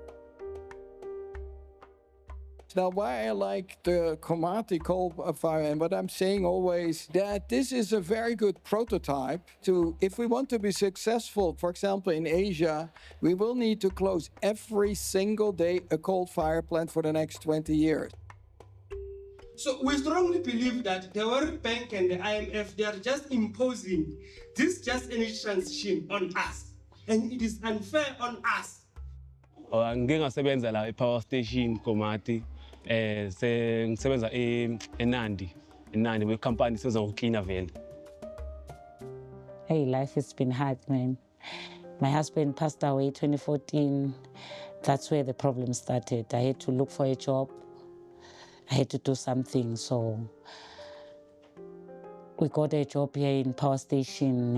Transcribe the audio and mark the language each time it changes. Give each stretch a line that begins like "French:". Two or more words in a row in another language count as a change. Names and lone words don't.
English: Now, why I like the Komati coal fire, and what I'm saying always, that this is a very good prototype to, if we want to be successful, for example, in Asia, we will need to close every single day a coal fire plant for the next 20 years. So we strongly believe that the World Bank and the IMF, they are just imposing this just energy transition on us, and it is unfair on us.
Zulu: Ngingasebenza la e-power station Komati, ngisebenza eNandi we-company sisebenza ngokuklina vele.
English: Hey, life has been hard, man. My husband passed away 2014. That's where the problem started. I had to look for a job. I had to do something, so we got a job here in power station.